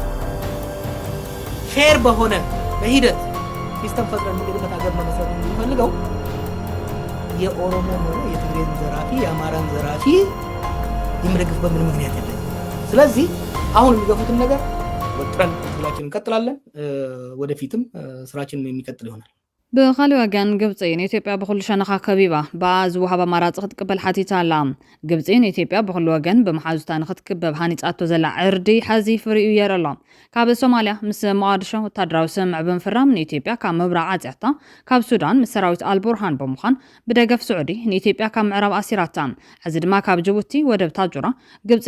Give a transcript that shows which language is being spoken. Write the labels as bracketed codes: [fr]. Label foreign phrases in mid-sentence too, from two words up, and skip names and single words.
[am] ፌር በሆነ በሂደት ሲስተም ፈጥረን የምንሄድበት ሀገር መመስረት የምንፈልገው የኦሮሞ ሆነ የትግሬን ዘራፊ የአማራን ዘራፊ የምደግፍበት ምንም ምክንያት የለም። ስለዚህ አሁን የሚገፉትን ነገር ወጥረን ትግላችንን እንቀጥላለን። ወደፊትም ስራችንን የሚቀጥል ይሆናል። [ti] ብኻልእ ወገን ግብፂ ንኢትዮጵያ ብኩሉ ሸነኻ ከቢባ ብኣ ዝወሃብ ኣማራፂ ክትቅበል ሓቲታ ኣላ። ግብፂ ንኢትዮጵያ ብኩሉ ወገን ብምሓዙታ ንክትክበብ ሃኒፃቶ ዘላ ዕርዲ ሓዚ ፍርኡ የርኢ ኣሎ። ካብ ሶማልያ ምስ ሞቃዲሾ ወታደራዊ ስምምዕ ብምፍራም ንኢትዮጵያ ካብ ምብራቅ ዓፅያታ ካብ ሱዳን ምስ ሰራዊት አልቡርሃን ብምዃን ብደገፍ ስዑዲ ንኢትዮጵያ ካብ ምዕራብ ኣሲራታ ሕዚ ድማ ካብ ጅቡቲ ወደብ ታጁራ ግብፂ